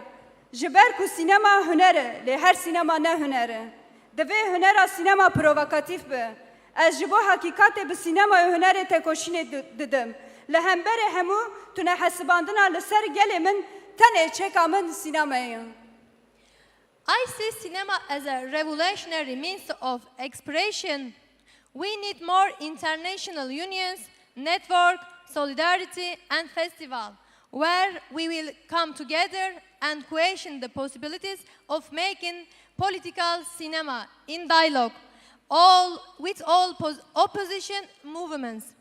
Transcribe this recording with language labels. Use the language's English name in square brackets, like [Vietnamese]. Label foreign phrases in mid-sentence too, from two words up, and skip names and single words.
[Kurdish] Ji ber ku sînema huner e, lê her sînema ne huner e. Divê hunera sînema provokatîf be. Ez ji bo hakîkatê bi sînemaya hunerê tekoşînê didim. Li hemberê hemû tune hesibandina li ser gelê min tenê çeka min sînemayê. [English] I see cinema as a revolutionary means of expression. We need more international unions, network, solidarity, and festival, where we will come together and question the possibilities of making political cinema in dialogue, with all opposition movements.